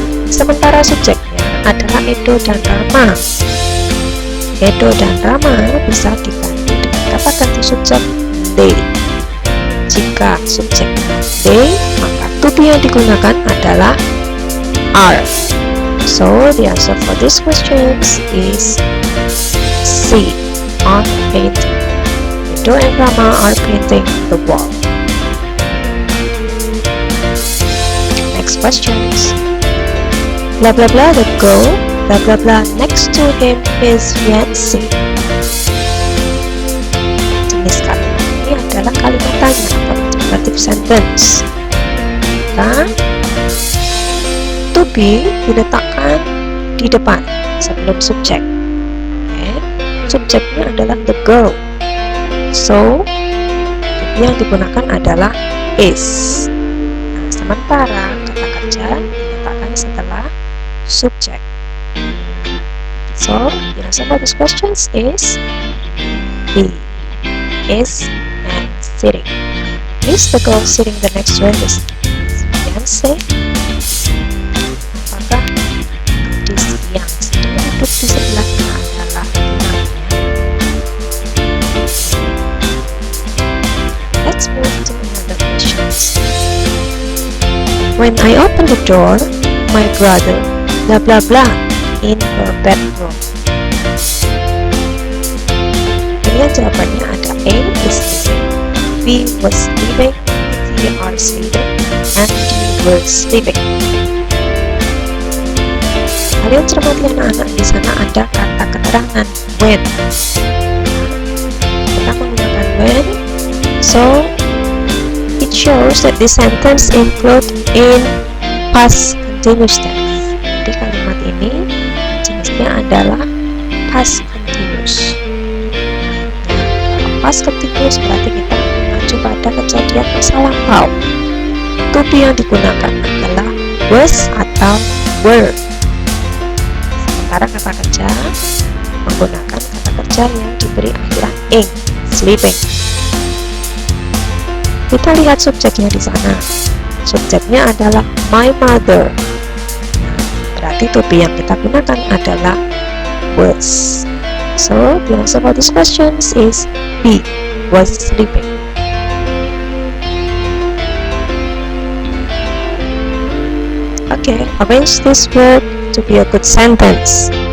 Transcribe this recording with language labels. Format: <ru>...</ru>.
<id>Sementara subjeknya adalah Edo dan Rama. Edo dan Rama bisa diganti dengan kata ganti subjek they. Jika subjeknya they, maka to be yang digunakan adalah are.</id> <en>So the answer for this question is C, are painting. Edo and Rama are painting the wall. Next questions. Blah blah blah the girl, blah blah blah next to him is Yancy.</en> <id>Jenis kalimat ini adalah kalimat tanya atau interrogative sentence. Maka to be diletakkan di depan sebelum subjek. Okay. Subjeknya adalah the girl. So, to be yang digunakan adalah is. Nah, sementara kata kerja diletakkan setelah subjek.</id> <en>So, the answer for this question is B. Is and sitting. Is the girl sitting the next to is Beyonce?</en> <id>Apakah gadis yang sedang duduk di sebelahnya adalah namanya?</id> <en>Let's move to another question. When I open the door, my brother blah blah blah in her bedroom.</en> <id>Pilihan jawabannya ada A is sleeping, B was sleeping, C are sleeping, and D were sleeping. Kalian cermati anak-anak, di sana ada kata keterangan when. Kita menggunakan</id> <en>when, so it shows that the sentence include in past continuous tense.</en> <id>Jadi kalimat ini jenisnya adalah past continuous. Past continuous berarti kita mengacu pada kejadian masa lampau. To be yang digunakan adalah was atau were. Sementara kata kerja menggunakan kata kerja yang diberi akhiran ing, sleeping. Kita lihat subjeknya di sana. Subjeknya adalah my mother. Berarti to be yang kita gunakan adalah was.</id> <en>So, the answer for this question is B, was sleeping. Okay, arrange this word to be a good sentence.</en>